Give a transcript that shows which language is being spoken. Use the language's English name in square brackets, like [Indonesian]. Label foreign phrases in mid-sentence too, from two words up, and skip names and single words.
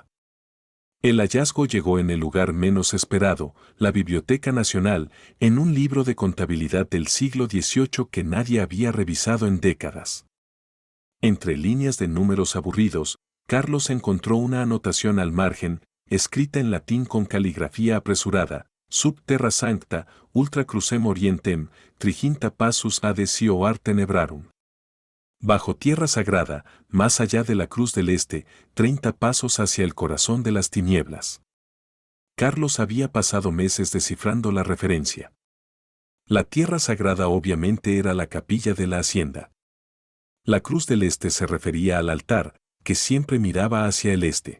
[Spanish] El hallazgo llegó en el lugar menos esperado, la Biblioteca Nacional, en un libro de contabilidad del siglo XVIII que nadie había revisado en décadas. Entre líneas de números aburridos, Carlos encontró una anotación al margen, escrita en latín con caligrafía apresurada: [Latin] Sub terra sancta, ultra crucem orientem, triginta passus adesio ar tenebrarum. [Spanish] Bajo tierra sagrada, más allá de la Cruz del Este, 30 pasos hacia el corazón de las tinieblas. Carlos había pasado meses descifrando la referencia. La tierra sagrada obviamente era la capilla de la hacienda. La Cruz del Este se refería al altar, que siempre miraba hacia el este.